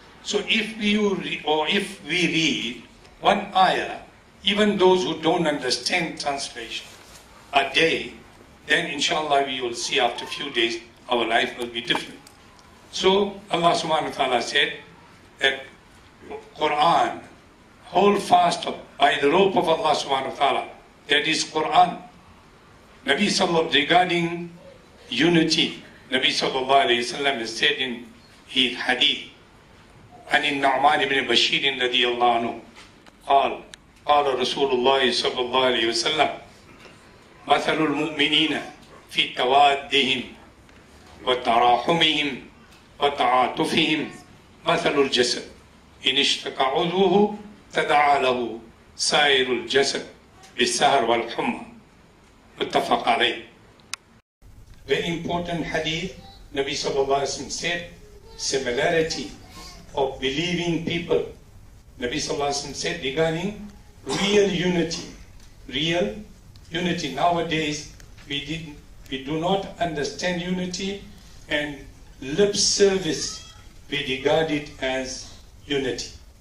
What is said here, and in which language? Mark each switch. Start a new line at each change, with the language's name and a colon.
English: So if we read one ayah, even those who don't understand translation, a day, then inshallah we will see after a few days our life will be different. So Allah subhanahu wa ta'ala said that Quran, hold fast by the rope of Allah subhanahu wa ta'ala, that is Quran. Nabi sallallahu, regarding unity, Nabi sallallahu alayhi wa sallam has said in his hadith,
Arabic: عن النعمان بن بشير رضي الله عنه قال قال رسول الله صلى الله عليه وسلم مثل المؤمنين في توادهم وتراحمهم وتعاطفهم مثل الجسد إن اشتكى عضوه تداعى له سائر الجسد بالسهر والحمى متفق عليه.
English: Very important hadith. Nabi sallallahu alaihi wasallam said similarity of believing people. Nabi sallallahu alaihi wasallam said regarding real unity. Real unity. Nowadays we do not understand unity, and lip service we regard it as unity.